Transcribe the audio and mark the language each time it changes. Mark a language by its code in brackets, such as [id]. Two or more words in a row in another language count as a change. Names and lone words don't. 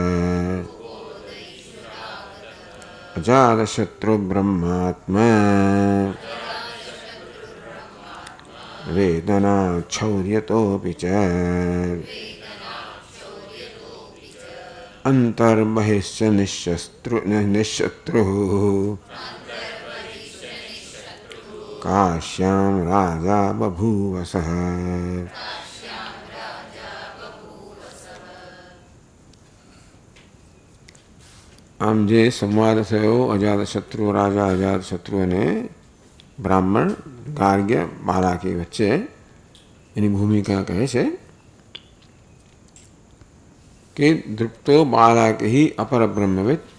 [sa] अजातशत्रुब्रह्मात्मा वेदनाक्षौर्यतोऽपि च अन्तर्बहिश्च निःशत्रुः काश्यां राजा बभूवसः। [gu] આમ જે સંવાદ થયો અજાતશત્રુ રાજા અજાતશત્રુ અને બ્રાહ્મણ ગાર્ગ્ય બાલાકી વચ્ચે એની ભૂમિકા કહે છે કે [sa] દૃપ્તો બાલાકી ही અપર બ્રહ્મવિદ